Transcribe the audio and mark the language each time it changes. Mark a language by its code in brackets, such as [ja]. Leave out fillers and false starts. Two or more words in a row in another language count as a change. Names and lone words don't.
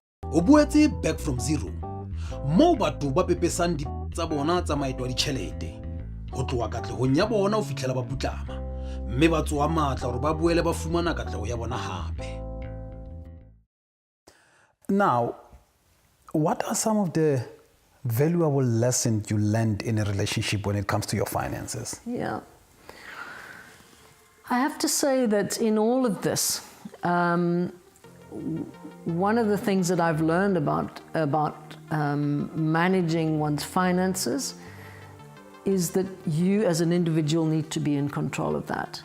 [st] o boetse [en] back from zero [st] moo batho ba pepesang di tsa bona tsa maeto a ditšhelete go tloa katlehong ya bona o fitlhela ba putlama mme ba tsoa maatla gore ba boele ba fumana katlego ya bona gape. [en] Now, what are some of the valuable lessons you learned in a relationship when it comes to your finances? Yeah. I have to say that in all of this, one of the things that I've learned about managing one's finances is that you as an individual need to be in control of that.